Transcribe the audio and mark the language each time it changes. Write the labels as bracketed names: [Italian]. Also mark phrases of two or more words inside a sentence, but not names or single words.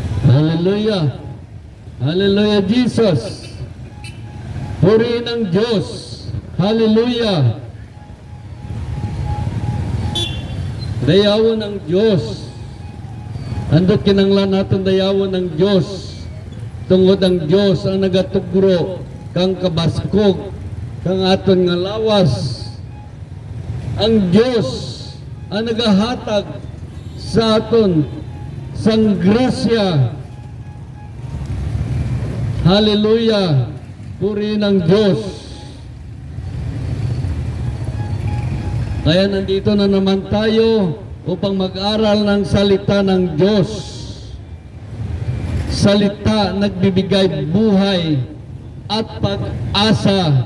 [English] Hallelujah. Hallelujah, Jesus. [Filipino] Purihin ang Diyos. [English] Hallelujah. [Hiligaynon] Dayawon ang Diyos. Andot kinanglan natin dayawon ang Diyos. Tungod ang Diyos ang nagatugro kang kabaskog, kang aton nga lawas. Ang Diyos ang nagahatag sa aton sang grasya. [English] Hallelujah. [Filipino] Purihin ang Diyos. Kaya nandito na naman tayo upang mag-aral ng salita ng Diyos. Salita nagbibigay buhay at pag-asa.